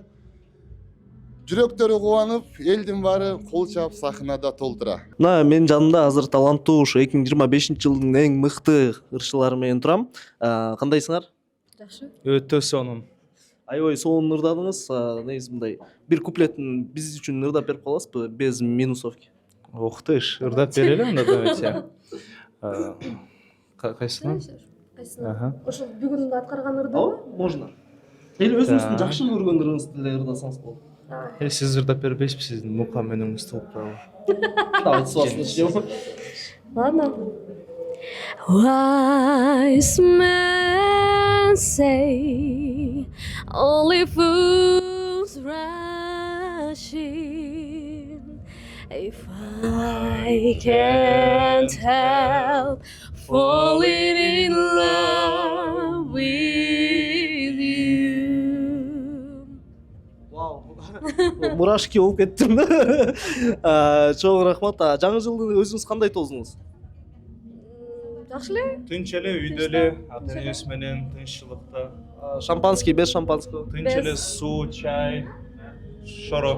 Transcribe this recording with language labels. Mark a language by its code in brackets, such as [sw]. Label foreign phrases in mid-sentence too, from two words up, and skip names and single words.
[ky] Жүрөктөрү кубанып, элдин баары кол чаап сахнада толтура. Мына менин жанымда азыр таланттуу ушу 2025-жылдын эң мыкты ырчылары менен турам. Кандайсыңар? Жакшы. Өтө сонун. Аябай сонун ырдадыңыз. Негизи мындай бир куплетін биз үчүн ырдап берип каласызбы [ru] без минусовки? Ух ты ж, [ky] ырдап берели анда давайте. Кайсына? Кайсына? Ошол бүгүн аткарган ырдыбы? [ru] Можно. [ky] Или өзүңүздүн жакшы көргөн ырыңызды эле ырдасаңыз болот. Сиз ырдап бербейсизби, сиздин мукам менен ыстылып турабы? [ru] Давайте слушать. Ладно. [en] Wise men say only fools rush in. If I can't help falling in love with you. [ky] Вау. Мурашки болуп кеттим. Чоң рахмат. Жаңы жылды өзүңүз кандай тоздуңуз? Жакшы эле. Тынч эле, үйдө эле, ата-энеси менен тынччылыкта. [ru] Шампанский, без шампанского. [ky] Тынч эле, суу, чай, шоро.